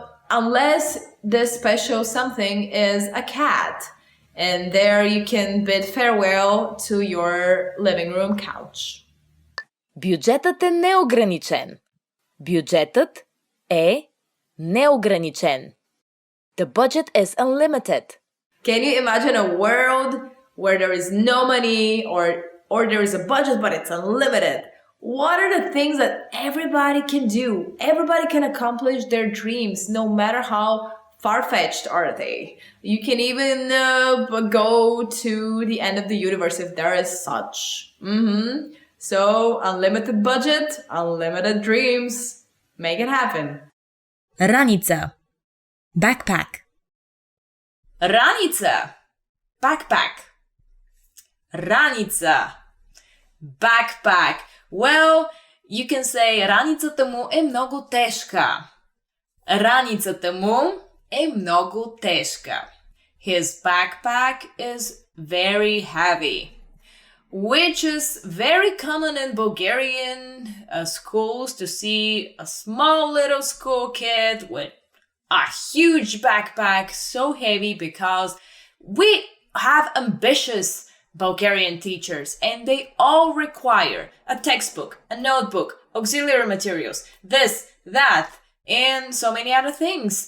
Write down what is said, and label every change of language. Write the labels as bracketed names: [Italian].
[English] Unless this special something is a cat. And there you can bid farewell to your living room couch. [Bulgarian] Бюджетът е неограничен. Бюджетът е неограничен. [English] The budget is unlimited. Can you imagine a world where there is no money or there is a budget but it's unlimited? What are the things that everybody can do? Everybody can accomplish their dreams no matter how far-fetched are they. You can even go to the end of the universe if there is such. So, unlimited budget, unlimited dreams. Make it happen. [Bulgarian] Раница. Backpack. Раница. Backpack. Раница. [English] Backpack. Well, you can say [Bulgarian] раницата му е много тежка. Раницата му е много тежка. [English] His backpack is very heavy. Which is very common in Bulgarian schools to see a small little school kid with a huge backpack, so heavy, because we have ambitious Bulgarian teachers and they all require a textbook, a notebook, auxiliary materials, this, that, and so many other things.